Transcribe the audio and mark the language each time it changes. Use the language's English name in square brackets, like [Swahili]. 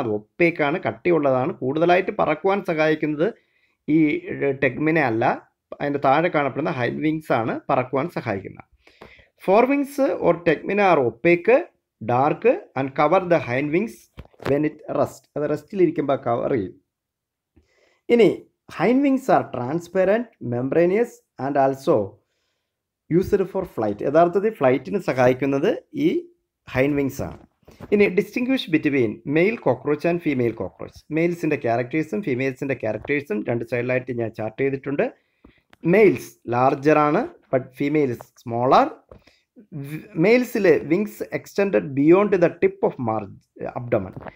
[Malayalam] അത് ഒപ്പേക്കാണ്, കട്ടിയുള്ളതാണ്. കൂടുതലായിട്ട് പറക്കുവാൻ സഹായിക്കുന്നത് ഈ ടെക്മിന അല്ല, അതിൻ്റെ താഴെ കാണപ്പെടുന്ന ഹൈൻ വിങ്സ് ആണ് പറക്കുവാൻ സഹായിക്കുന്നത്. [English] Four wings or tegmina are opaque, dark and cover the hind wings when it rest. [Malayalam] അത് റെസ്റ്റിലിരിക്കുമ്പോൾ കവർ ചെയ്യും. ഇനി [English] hind wings are transparent, membranous and also used for flight. [Malayalam] യഥാർത്ഥത്തിൽ ഫ്ലൈറ്റിന് സഹായിക്കുന്നത് ഈ ഹൈൻഡ് വിങ്സ് ആണ്. [English] ഇനി distinguish between male cockroach and female cockroach. [Malayalam] മെയിൽസിൻ്റെ ക്യാരക്ടേഴ്സും ഫീമെയിൽസിൻ്റെ ക്യാരക്ടേഴ്സും രണ്ട് സൈഡിലായിട്ട് ഞാൻ ചാർട്ട് ചെയ്തിട്ടുണ്ട്. [English] Males larger ആണ്, but females smaller. മെയിൽസിൽ wings extended beyond the tip of abdomen.